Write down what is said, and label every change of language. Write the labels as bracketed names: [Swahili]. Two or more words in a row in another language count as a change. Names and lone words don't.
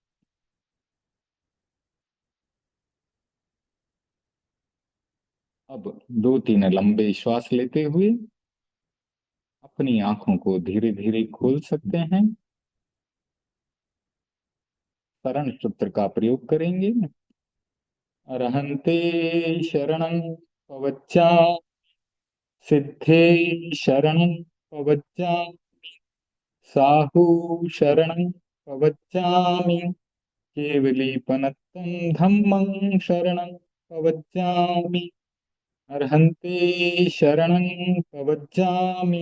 [Hindi] अब 2-3 लंबे श्वास लेते हुए अपनी आंखों को धीरे धीरे खोल सकते हैं। शरण सूत्र का प्रयोग करेंगे। [Prakrit languages] अरहंते शरणं पवच्चा सिद्धे शरणं पवच्चा साहू शरणं पवच्चामि केवलीपनत्तं धम्मं शरणं पवच्चामि [Sanskrit] अर्हन्ति शरणं प्रव्रजामि।